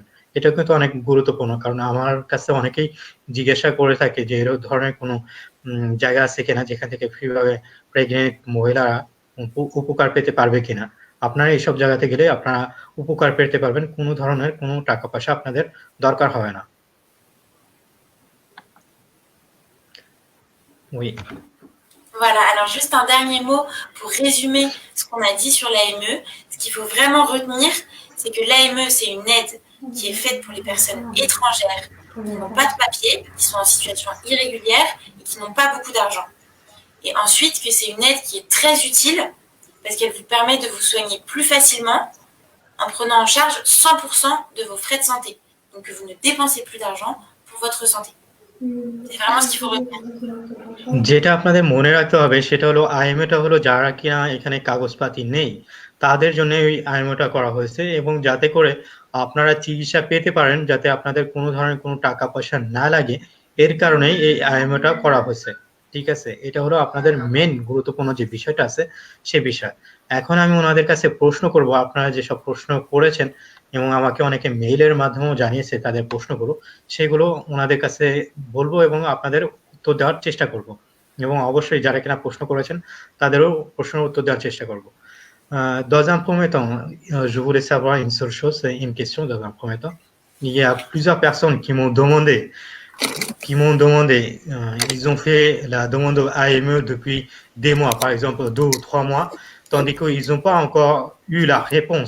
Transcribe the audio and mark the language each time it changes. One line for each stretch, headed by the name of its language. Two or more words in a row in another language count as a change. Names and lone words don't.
Bangla: এটা কিন্তু অনেক গুরুত্বপূর্ণ, কারণ আমার কাছে অনেকেই জিজ্ঞাসা করে থাকে যে এর ধরনের কোনো জায়গা আছে কিনা যেখান থেকে ফ্রি ভাবে প্রেগনেন্ট মহিলারা উপকার পেতে পারবে কিনা। আপনারা এইসব জায়গাতে গেলে আপনারা উপকার পেতে পারবেন, কোনো ধরনের কোনো টাকা পয়সা আপনাদের দরকার হবে না।
French: Oui. Voilà, alors juste un dernier mot pour résumer ce qu'on a dit sur l'AME. Ce qu'il faut vraiment retenir, c'est que l'AME, c'est une aide qui est faite pour les personnes étrangères qui n'ont pas de papier, qui sont en situation irrégulière et qui n'ont pas beaucoup d'argent. Et ensuite, que c'est une aide qui est très utile parce qu'elle vous permet de vous soigner plus facilement en prenant en charge 100% de vos frais de santé. Donc que vous ne dépensez plus d'argent pour votre santé. C'est vraiment ce qu'il faut retenir.
Bangla: যেটা আপনাদের মনে রাখতে হবে সেটা হলো আইএমওটা হলো যারা কিনা এখানে কাগজপাতি নেই তাদের জন্য এই আইএমওটা করা হয়েছে এবং যাতে করে আপনারা চিকিৎসা পেতে পারেন, যাতে আপনাদের কোনো ধরনের কোনো টাকা পয়সা না লাগে, এর কারণেই এই আইএমওটা করা হয়েছে। ঠিক আছে, এটা হলো আপনাদের মেন গুরুত্বপূর্ণ যে বিষয়টা আছে সে বিষয়। এখন আমি ওনাদের কাছে প্রশ্ন করব, আপনারা যেসব প্রশ্ন করেছেন এবং আমাকে অনেকে মেইলের মাধ্যমেও জানিয়েছে তাদের প্রশ্নগুলো, সেগুলো ওনাদের কাছে বলবো এবং আপনাদের উত্তর দেওয়ার চেষ্টা করব। এবং অবশ্যই যারা কিনা প্রশ্ন করেছেন তাদেরও প্রশ্নের উত্তর দেওয়ার চেষ্টা করব।
French: Dans un premier temps, je voulais savoir une seule chose, c'est une question dans un premier temps. Il y a plusieurs personnes qui m'ont demandé, ils ont fait la demande AME depuis des mois, par exemple 2 ou 3 mois, tandis qu'ils n'ont pas encore eu la réponse.